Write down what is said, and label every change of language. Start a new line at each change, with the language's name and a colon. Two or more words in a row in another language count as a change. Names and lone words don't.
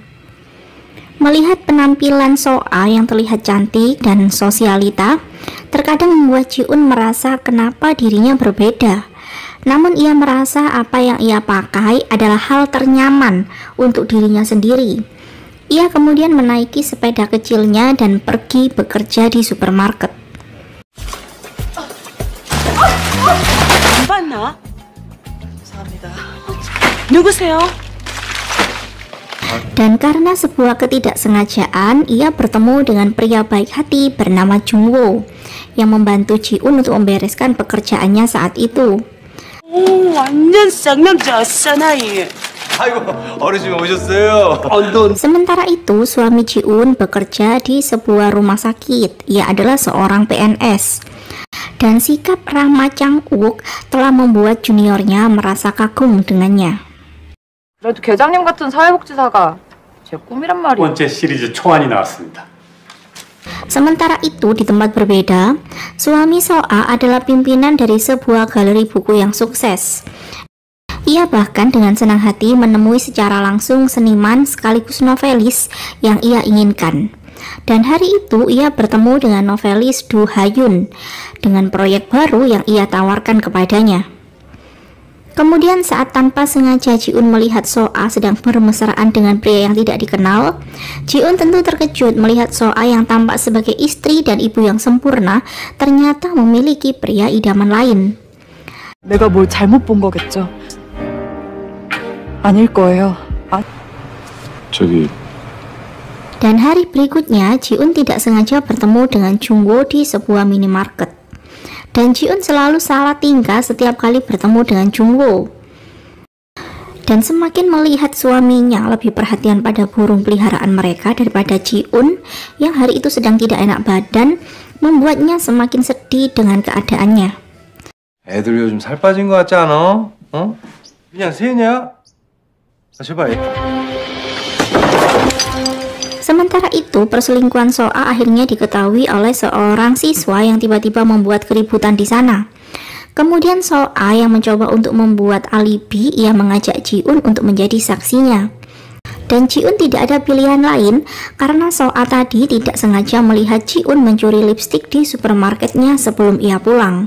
Indonesian: Melihat penampilan Soa yang terlihat cantik dan sosialita, terkadang membuat Ji-un merasa kenapa dirinya berbeda. Namun ia merasa apa yang ia pakai adalah hal ternyaman untuk dirinya sendiri. Ia kemudian menaiki sepeda kecilnya dan pergi bekerja di supermarket.
Korean: 안 봤나? 감사합니다. 누구세요?
Indonesian: Dan karena sebuah ketidaksengajaan, ia bertemu dengan pria baik hati bernama Jung-woo yang membantu Ji-un untuk membereskan pekerjaannya saat itu.
Korean: 오, 완전 쌍남자 사나이. 아이고, 어르신 오셨어요.
Indonesian: Sementara itu, suami Ji-un bekerja di sebuah rumah sakit. Ia adalah seorang PNS. Dan sikap ramah Chang-uk telah membuat juniornya merasa kagum dengannya.
Korean: 그래도 계장님 같은 사회복지사가 제 꿈이란 말이에요. 번째 시리즈 초안이 나왔습니다.
Indonesian: Sementara itu, di tempat berbeda, suami Soa adalah pimpinan dari sebuah galeri buku yang sukses. Ia bahkan dengan senang hati menemui secara langsung seniman sekaligus novelis yang ia inginkan. Dan hari itu ia bertemu dengan novelis Do Ha-yoon dengan proyek baru yang ia tawarkan kepadanya. Kemudian saat tanpa sengaja Ji-un melihat Soa sedang bermesraan dengan pria yang tidak dikenal, Ji-un tentu terkejut melihat Soa yang tampak sebagai istri dan ibu yang sempurna ternyata memiliki pria idaman lain.
Korean: 내가 뭘 잘못 본 거겠죠? 아닐 거예요.
Indonesian: Dan hari berikutnya Ji-un tidak sengaja bertemu dengan Jung-woo di sebuah minimarket. Dan Ji-un selalu salah tingkah setiap kali bertemu dengan Jung-woo. Dan semakin melihat suaminya lebih perhatian pada burung peliharaan mereka daripada Ji-un yang hari itu sedang tidak enak badan, membuatnya semakin sedih dengan keadaannya.
Korean: 애들 요즘 살 빠진 거 같지 않아? 어? 그냥 새냐? 제발.
Indonesian: Sementara itu, perselingkuhan Soa akhirnya diketahui oleh seorang siswa yang tiba-tiba membuat keributan di sana. Kemudian Soa yang mencoba untuk membuat alibi, ia mengajak Ji-un untuk menjadi saksinya. Dan Ji-un tidak ada pilihan lain karena Soa tadi tidak sengaja melihat Ji-un mencuri lipstik di supermarketnya sebelum ia pulang.